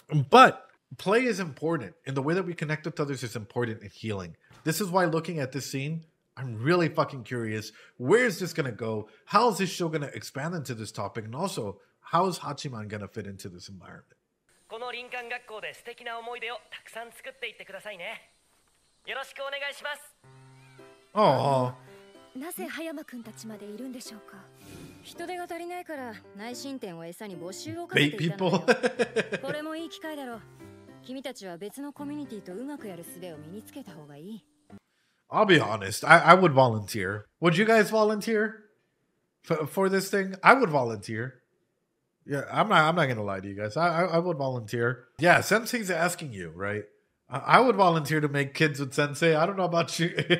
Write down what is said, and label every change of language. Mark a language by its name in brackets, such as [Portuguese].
[English] But play is important, and the way that we connect with others is important in healing. This is why looking at this scene, I'm really fucking curious. Where is this going to go? How is this show going to expand into this topic? And also, how is Hachiman going to fit into this environment? [Japanese] この林間学校で素敵な思い出をたくさん作っていってくださいね。よろしくお願いします。 Oh. なぜ葉山くんたちまでいるんでしょうか。人手が足りないから内申点を餌に募集をかけていたのよ。これもいい機会だろう。君たちは別のコミュニティとうまくやる術を身につけた方がいい。 [English] I'll be honest. I would volunteer. Would you guys volunteer for this thing? I would volunteer. Yeah, I'm not gonna lie to you guys. I would volunteer. Yeah, Sensei's asking you, right? I would volunteer to make kids with Sensei. I don't know about you.